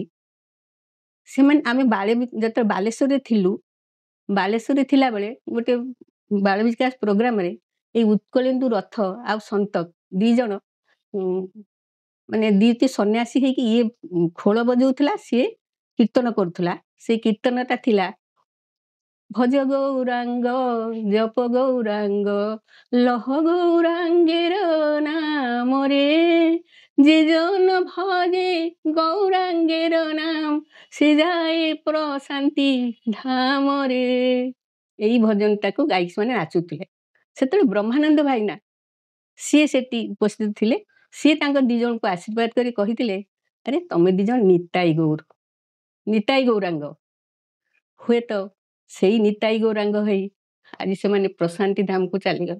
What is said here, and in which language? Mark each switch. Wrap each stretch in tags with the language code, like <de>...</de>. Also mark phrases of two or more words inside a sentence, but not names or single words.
<or>ସେମାନେ ଆମେ ଯେତେବେଳେ ବାଲେଶ୍ୱରରେ ଥିଲୁ, ବାଲେଶ୍ୱରରେ ଥିଲାବେଳେ ଗୋଟେ ବାଳ ବିକାଶ ପ୍ରୋଗ୍ରାମରେ ଏଇ ଉତ୍କଳେନ୍ଦୁ ରଥ ଆଉ ସନ୍ତକ ଦି ଜଣ ମାନେ ଦିଟି ସନ୍ନ୍ୟାସୀ ହେଇକି ଇଏ ଖୋଳ ବଜଉଥିଲା, ସିଏ କୀର୍ତ୍ତନ କରୁଥିଲା। ସେଇ କୀର୍ତ୍ତନଟା ଥିଲା,</or> <bn>ভজ গৌরাঙ্গ জপ গৌরাঙ্গ লহ গৌরাঙ্গের</bn> <or>ନାମରେ,</or> <bn>যে জন ভজে গৌরাঙ্গের নাম সে যায় প্রশান্তি ধামরে।</bn> <or>এই ଭଜନଟାକୁ ଗାଇକି ସେମାନେ ନାଚୁଥିଲେ। ସେତେବେଳେ ବ୍ରହ୍ମାନନ୍ଦ ଭାଇନା ସିଏ ସେଠି ଉପସ୍ଥିତ ଥିଲେ। ସିଏ ତାଙ୍କ ଦି ଜଣଙ୍କୁ ଆଶୀର୍ବାଦ କରି କହିଥିଲେ, ଆରେ ତମେ ଦି ଜଣ ନିତାଇ ଗୌର, ନିତାଇ ଗୌରାଙ୍ଗ। ହୁଏତ ସେଇ ନିତାଇ ଗୌରାଙ୍ଗ ହେଇ ଆଜି ସେମାନେ ପ୍ରଶାନ୍ତି ଧାମକୁ ଚାଲିଗଲେ।</or>